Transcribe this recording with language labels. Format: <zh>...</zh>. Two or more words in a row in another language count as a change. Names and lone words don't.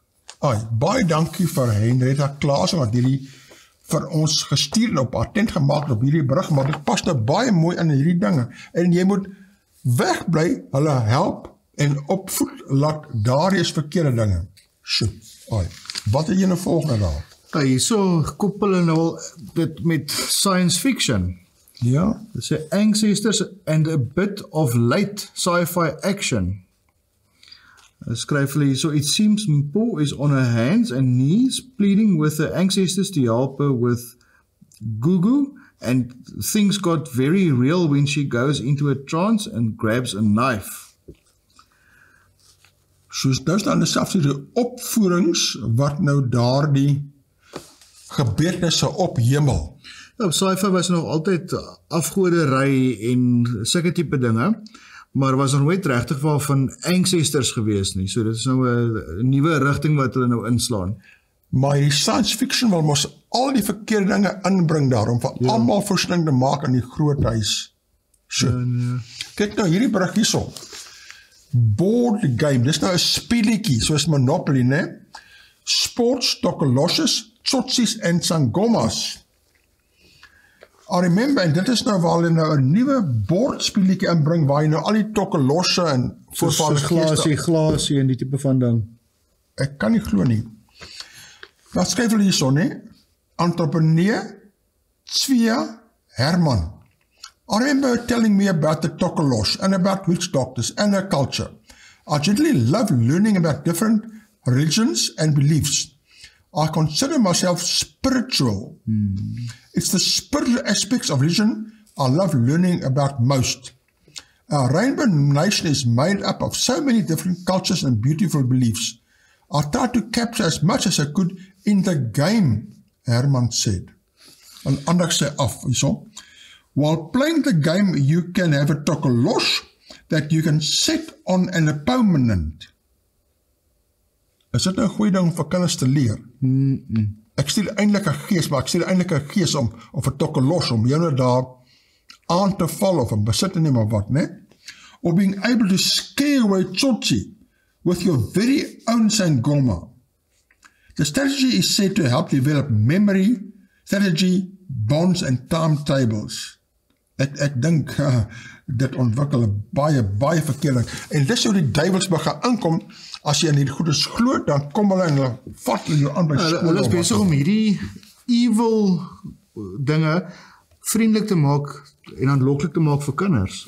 <af>Baie dankie vir Henrietta Klaasen wat hierdie vir ons gestuur en op attent gemaak op hierdie brug, maar dit pas nou baie mooi in hierdie dinge. En jy moet wegbly, hulle help en opvoed, laat daar is verkeerde dinge. Wat het jy nou volgende daar? Hierso koppel hulle nou dit met</af> <en>science fiction.</en> <af>Ja. Dit sê</af> <en>ancestors and a bit of late sci-fi action.</en> <af>Skryf hulle hierso,</af> <en>it seems Mpo is on her hands and knees pleading with the ancestors to help her with Gugu, and things got very real when she goes into a trance and grabs a knife.</en> <af>Soos nou staan die opvoerings wat nou daar die gebeurtenisse op hemel. Ja, sci-fi was nog altyd afgoderry en sulke tipe dinge, maar was nog nooit regtig van ancestors gewees nie. So dit is nou 'n nuwe rigting wat hulle nou inslaan. Maar die</af> <en>science fiction</en> <af>wil mos al die verkeerde dinge inbring daarom, vir almal voorsiening te maak in die groot huis. Kyk nou hierdie brug hierso.</af> <en>Board game,</en> <af>dis nou 'n speletjie, soos Monopoly, né? Sports, tokoloshes, tsotsis en sangomas.</af> <en>I remember,</en> <af>en dit is nou waar hulle nou 'n nuwe bordspelletjie inbring, waar jy nou al die tokkolosse en voorvalle glasie en die tipe van ding. Ek kan nie glo nie. Wat skryf hulle hierso, né? Entrepreneur Tsvia Herman.</af> <en>I remember telling me about the tokolos and about witch doctors and their culture. I generally love learning about different religions and beliefs. I consider myself spiritual. It's the spiritual aspects of religion I love learning about most. Our rainbow nation is made up of so many different cultures and beautiful beliefs. I tried to capture as much as I could in the game, Herman said.</en> <af>En ander sê af, hierso.</af> <en>While playing the game, you can have a tokolos that you can set on an opponent.</en> <af>Is dit nou 'n goeie ding vir kinders te leer? Ek stuur eintlik 'n gees, maar ek stuur eintlik 'n gees om 'n tokolos, om jou nou daar aan te val of 'n besit te neem of wat, né?</af> <en>Or being able to scare away tsotsi with your very own sangoma. The strategy is said to help develop memory, strategy, bonds and timetables.</en> <af>Ek dink dit ontwikkel 'n baie verkeerde. En dis hoe die duiwels begin inkom. As jy in hierdie goedes glo, dan kom hulle en hulle vat jou aan by skool. Hulle is besig om hierdie evil dinge vriendelik te maak en aanloklik te maak vir kinders.</af>